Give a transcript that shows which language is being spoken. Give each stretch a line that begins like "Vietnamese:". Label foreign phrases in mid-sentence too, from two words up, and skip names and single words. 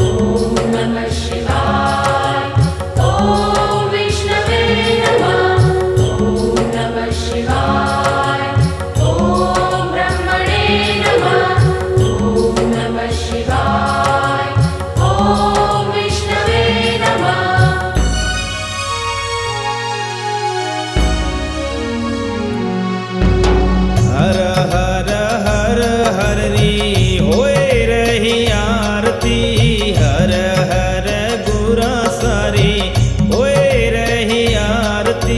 Sanskrit: ओम नमः शिवाय। ओम विष्णवे नमः। ओम नमः शिवाय। ओम ब्रह्मणे नमः। ओम नमः शिवाय। ओम विष्णवे नमः।
Hindi: हर हर हर हर री होए रही आरती। हर हर गुरा सारी होए रही आरती।